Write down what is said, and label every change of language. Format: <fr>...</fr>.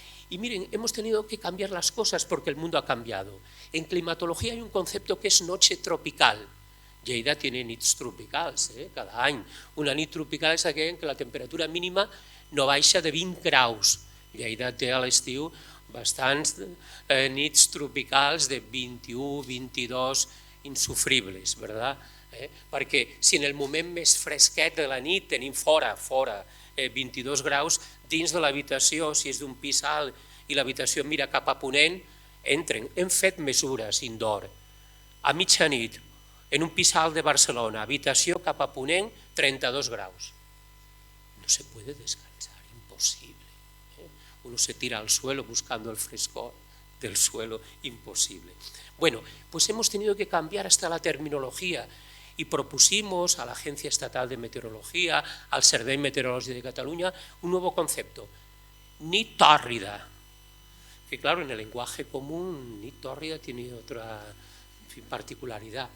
<es>Y miren, hemos tenido que cambiar las cosas porque el mundo ha cambiado. En climatología hay un concepto que es noche tropical.</es> <ca>Lleida</ca> <es>tiene</es> <ca>nits tropicals, cada any. Una nit tropical és aquella en què la temperatura mínima no baixa de 20 graus. Lleida té a l'estiu bastants nits tropicals de 21, 22,</ca> <es>insufribles, ¿verdad?</es> <ca>Perquè si en el moment més fresquet de la nit tenim fora 22 graus, dins de l'habitació, si és d'un pis alt i l'habitació mira cap a ponent, entren. Hem fet mesures indoor. A mitjanit, en un pis alt de Barcelona, habitació cap a ponent, 32 graus.</ca> <es>No se puede descansar, imposible. Uno se tira al suelo buscando el frescor del suelo, imposible. Bueno, pues hemos tenido que cambiar hasta la terminología y propusimos a la Agencia Estatal de Meteorología, al Servei Meteorològic de Cataluña, un nuevo concepto, nit tòrrida, que claro, en el lenguaje común, nit tòrrida tiene otra particularidad.</es>